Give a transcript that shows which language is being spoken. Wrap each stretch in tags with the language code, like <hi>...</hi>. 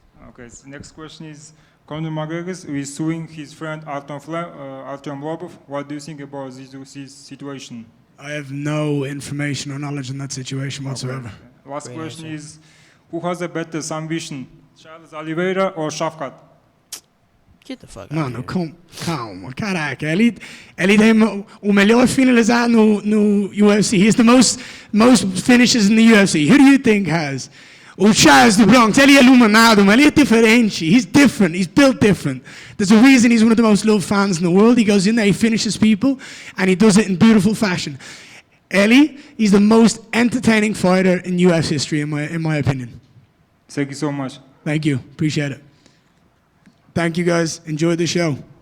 <en>Okay, so next question is Conor McGregor is suing his friend Artem Lobov. What do you think about this situation? I have no information or knowledge in that situation whatsoever. Okay. Last question is, who has a better ambition, Charles Oliveira or Shavkat? Get the fuck out</en> <pt>Mano,</pt> <en>of here.</en> <pt>calma, caraca. Ele tem o melhor finalizar no UFC.</pt> <en>He's the most finishes in the UFC. Who do you think has?</en> <pt>O Charles do Bronx, ele é iluminado, mas ele é diferente.</pt> <en>He's different. He's built different. There's a reason he's one of the most loved fans in the world. He goes in there, he finishes people, and he does it in beautiful fashion. He's the most entertaining fighter in UFC history, in my opinion. Thank you so much. Thank you. Appreciate it. Thank you, guys. Enjoy the show.</en>